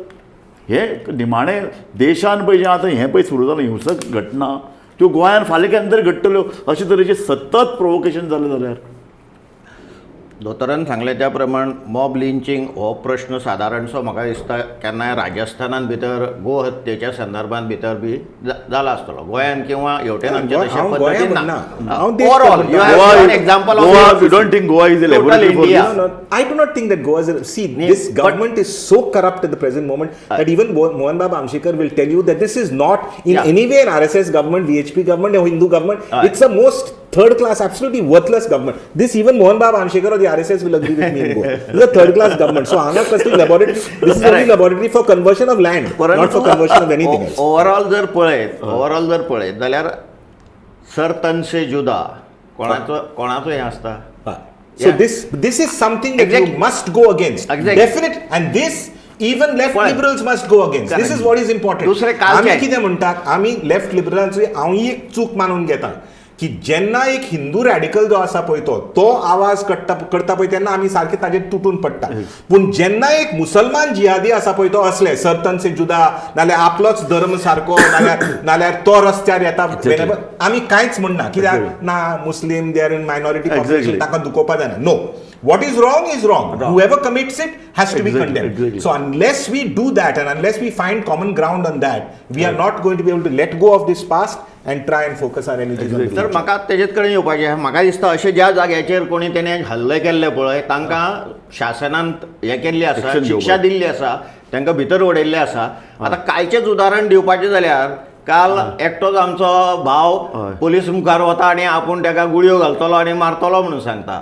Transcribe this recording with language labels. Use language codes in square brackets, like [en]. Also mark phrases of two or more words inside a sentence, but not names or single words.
[kok] हे निमाणें देशान पळय जें आतां हें पळय सुरू जालां हिंसक घटना त्यो गोंयान फाल्यां केन्ना तरी घडटल्यो अशे तरेचे सतत प्रोवोकेशन जालें जाल्यार. दोतोरान सांगले त्या प्रमाण [en] mob lynching [kok] हो प्रश्न सादारणसो म्हाका दिसता केन्नाय राजस्थानान भितर गो हत्येच्या संदर्भात भितर बी जाला आसतलो. गोंयान किंवा हेवटेन आमच्या तशा पद्दतीन ना. [en] Overall you have an example of You don't think Goa is a laboratory for India. दिस? I do not think that Goa is see this government is so corrupt at the present moment that even Mohan Baba Amshekar will tell you that this is not in any way an RSS government, VHP government or Hindu government. It's a most third class, absolutely worthless government. This even Mohan Baba Amshekar or the RSS will agree with me in Goa. This is a third class government. So Anga Kasti laboratory, this is only laboratory for conversion of land, not for conversion of anything else. [kok] ओवरऑल जर पळयत जाल्यार [hi] सर्तन से जुदा [kok] कोणाचो हें आसता. [en] So this is something that you must go against. Definite, and this even left liberals must go against. This is what is important. [kok] दुसरे कालचे आम्ही कितें म्हणटात आम्ही लेफ्ट लिबरलांचो हांव ही एक चूक मानून घेता की जेन्ना एक [en] Hindu radical [kok] जो आसा पळय तो आवाज करता पळय तेन्ना आमी सारखे ताजेर तुटून पडटा. पूण जेन्ना एक मुसलमान जिहादी आसा पळय तो असले [hi] सर्तन से जुदा [kok] नाल्यार आपलोच धर्म सारको नाल्यार तो रस्त्यार येता आमी कांयच म्हणना कित्याक ना [en] Muslim they are in minority population [kok] ताका दुखोवपा जायना. [en] नो, what is wrong. Whoever commits it has to be condemned. So unless we do that and unless we find common ground on that, we are not going to be able to let go of this past and try and focus our energies on the [kok] तर म्हाका तेजेच कडेन येवपाचें. म्हाका दिसता अशें ज्या जाग्याचेर कोणी तेणे हल्ले केल्ले पळय तांकां शासनान हें केल्ली आसा शिक्षा दिल्ली आसा तांकां भितर उडयल्ले आसा. आतां कालचेंच उदाहरण दिवपाचें जाल्यार काल एकटोच आमचो भाव पोलीस मुखार वता आनी आपूण ताका गुळयो घालतलो आनी मारतलो म्हणून सांगता.